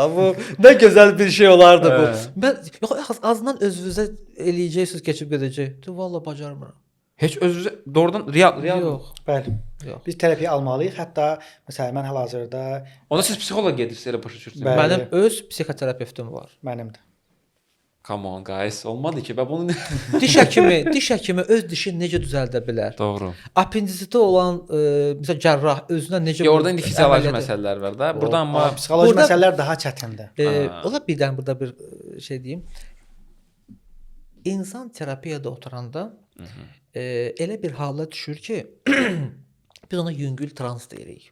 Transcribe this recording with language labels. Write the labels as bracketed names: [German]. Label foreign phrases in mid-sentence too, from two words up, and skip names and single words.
[Azerbaijani] Bu nə gözəl bir şey olardı bu. Mən yox, azından özünüzə eləyəcəksiniz, keçib gedəcək. Dedim, vallahi bacarmıram. Heç özünüzə doğrudan real yox. Bəli. Yox. Biz terapiya almalıyıq. Hətta məsələn mən hal-hazırda onda siz psixoloq gedirsiniz, elə başa düşürsünüz. Mənim öz psixoterapevtim var. Mənim də. [English] Come on guys, [Azerbaijani] olmadı ki, ben bunu diş həkimi öz dişini necə düzəldə bilər? Doğru. Apendisiti olan məsəl cərrah özünə necə orada indi fizioloji məsələlər var da. Burada amma psixoloji məsələlər daha çətindir. Ola birdən burada bir şey deyim. İnsan terapiyada oturanda elə bir hala düşür ki, biz ona yüngül trans deyirik.